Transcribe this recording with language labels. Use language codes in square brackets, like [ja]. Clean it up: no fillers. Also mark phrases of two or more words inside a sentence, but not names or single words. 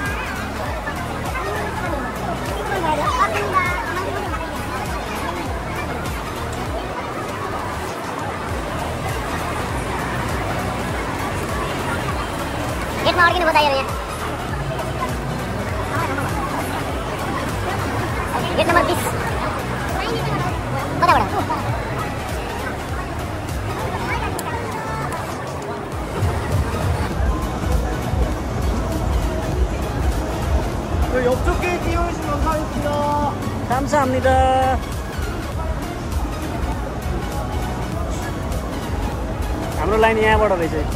[ne] गेटमा अड्किनु पर्छ यहाँ गेट नम्बर 20 कताबाट [ko] 옆쪽에 띄워주시면 감사하겠습니다. 감사합니다. [ne] हाम्रो लाइन यहाँबाट रहेछ